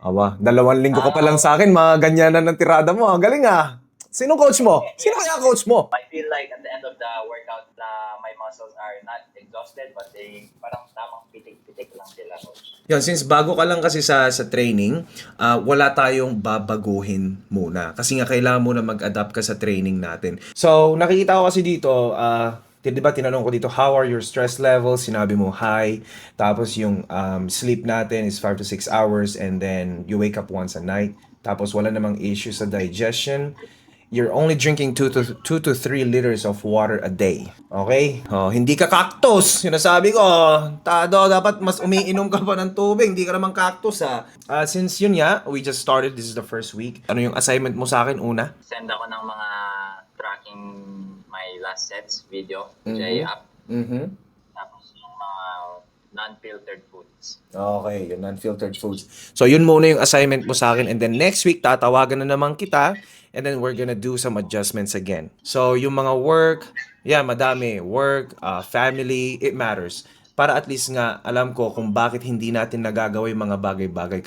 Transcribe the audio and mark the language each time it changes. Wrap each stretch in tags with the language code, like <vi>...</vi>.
<tl>Aba, 2 linggo ka pa lang sa akin, mga ganyan na ng tirada mo. Ang galing ah. Sino coach mo? Sino kaya coach mo?</tl> <en>I feel like at the end of the workout, my muscles are not exhausted, but they</en> <tl>parang tamang pitik-pitik lang sila,</tl> <en>coach.</en> <tl>Yun, since bago ka lang kasi sa training, wala tayong babaguhin muna. Kasi nga kailangan muna mag-adapt ka sa training natin. So, nakikita ko kasi dito, di ba tinanong ko dito,</tl> <en>how are your stress levels?</en> <tl>Sinabi mo high. Tapos yung sleep natin is 5 to 6 hours</tl> <en>and then you wake up once a night.</en> <tl>Tapos wala namang issue sa digestion.</tl> <en>You're only drinking 2 to 3 liters of water a day.</en> <tl>Okay? Oh, hindi ka cactus. Sinasabi ko, Tado, dapat mas umiinom ka pa ng tubig. Hindi ka naman cactus, ha. Since yun nga,</tl> <en>we just started. This is the first week.</en> <tl>Ano yung assignment mo sa akin una?</tl> <en>Send ako ng mga tracking my last sets video, J-App. Mm-hmm.</en> <tl>Tapos yung mga non-filtered foods. Okay, yung non-filtered foods. So, yun muna yung assignment mo sa akin.</tl> <en>And then next week,</en> <tl>tatawagan na naman kita.</tl> <en>And then we're gonna do some adjustments again. So,</en> <tl>yung mga work, madami.</tl> <en>Work, family, it matters.</en> <tl>Para at least nga, alam ko kung bakit hindi natin nagagawa yung mga bagay-bagay.</tl>